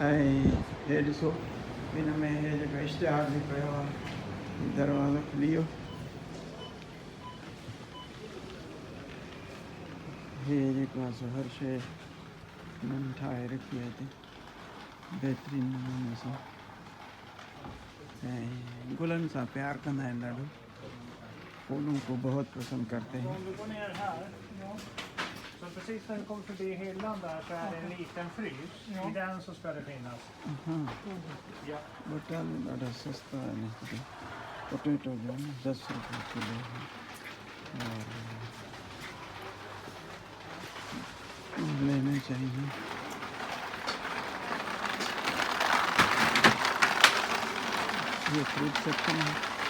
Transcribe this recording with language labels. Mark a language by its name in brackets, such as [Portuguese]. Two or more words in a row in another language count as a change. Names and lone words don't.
[Sindhi] ऐं हे ॾिसो हिन में हे जेको इश्तिहार बि पियो आहे, दरवाज़ो खुली वियो। हे जेको आहे सो हर शइ हुननि ठाहे रखी आहे हिते बहितरीनु नमूने सां ऐं गुलनि सां प्यारु कंदा आहिनि ॾाढो। [Hindi] फूलों को बहुत पसंद करते हैं। [Swedish] Så precis när du kommer förbi hyllan där så är det en liten frys. I den så ska det finnas. Ja. [Sindhi] बटन ॾाढा सस्ता है नहीं। [Hindi] पोटैटो जो है 10 रुपये किलो है और लेने चाहिए। ये फ्रूट सेक्शन है।